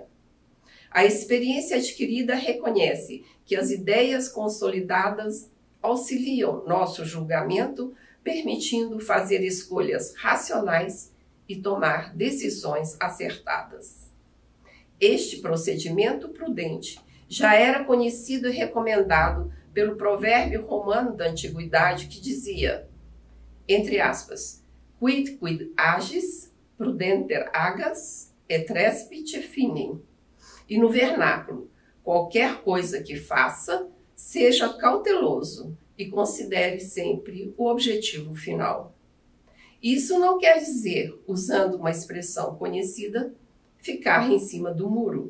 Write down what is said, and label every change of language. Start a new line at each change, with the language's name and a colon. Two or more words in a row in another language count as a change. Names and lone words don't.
Portuguese: A experiência adquirida reconhece que as ideias consolidadas auxiliam nosso julgamento permitindo fazer escolhas racionais e tomar decisões acertadas. Este procedimento prudente já era conhecido e recomendado pelo provérbio romano da antiguidade que dizia, entre aspas,
Latin: quid agis, prudenter agas, et respite finem.
Portuguese: E no vernáculo, qualquer coisa que faça, seja cauteloso e considere sempre o objetivo final. Isso não quer dizer, usando uma expressão conhecida, ficar em cima do muro.